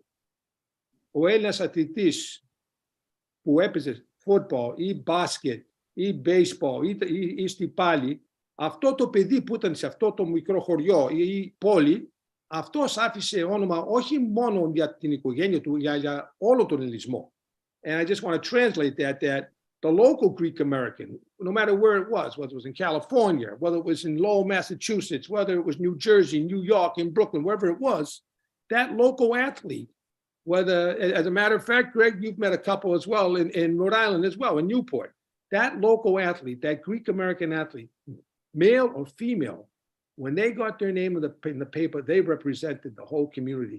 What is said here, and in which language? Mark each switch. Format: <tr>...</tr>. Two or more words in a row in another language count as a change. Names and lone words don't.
<el>Ο Έλληνας αθλητής που έπαιζε football ή μπάσκετ ή baseball ή στη πάλι, αυτό το παιδί που ήταν σε αυτό το μικρό χωριό ή πόλη, αυτός άφησε όνομα όχι μόνο για την οικογένεια του, για όλο τον ελληνισμό.</el> <en>And I just want to translate that the local Greek American, no matter where it was, whether it was in California, whether it was in Lowell, Massachusetts, whether it was New Jersey, New York, in Brooklyn, wherever it was, that local athlete, whether, as a matter of fact, Greg, you've met a couple as well in Rhode Island as well, in Newport, that local athlete, that Greek American athlete, male or female, when they got their name in the paper, they represented the whole community.</en>